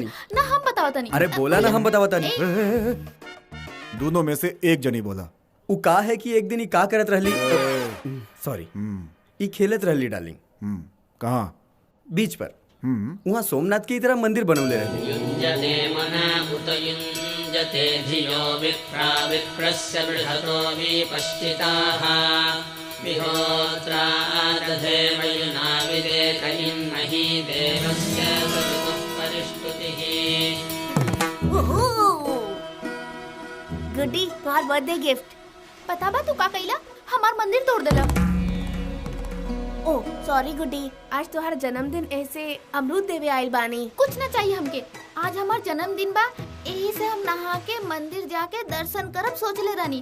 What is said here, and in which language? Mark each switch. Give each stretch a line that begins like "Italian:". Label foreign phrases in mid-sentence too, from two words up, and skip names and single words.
Bhojpuri: ना, हम बतावा तनी। अरे बोला ना हम बतावा तानी। दोनों में से एक जनी बोला। उ का है कि एक दिन ही का करत रहली, सॉरी ई खेलत रहली डार्लिंग। कहाँ? बीच पर। वहाँ सोमनाथ की तरह मंदिर बनवले रहली।
Sanskrit: युञ्जते मना उत युञ्जते धियो विप्रा विप्रस्य बृहतो विपश्चिताः विहोत्रा दधे मयुना विदेत इन्मही देवस्य सवितुः परिष्टुतिः।
Bhojpuri: गुड्डी तुम्हार
English: birthday gift.
Bhojpuri: पता बा तू का कइला? हमार मंदिर तोड़ देला। ओ सॉरी गुड्डी, आज तुम्हारा जन्मदिन ऐसे अमरूद देवे आइल बानी। कुछ ना चाहिए हमके, आज हमार जन्मदिन बा, यही से हम नहा के मंदिर जाके दर्शन करब सोचले रानी।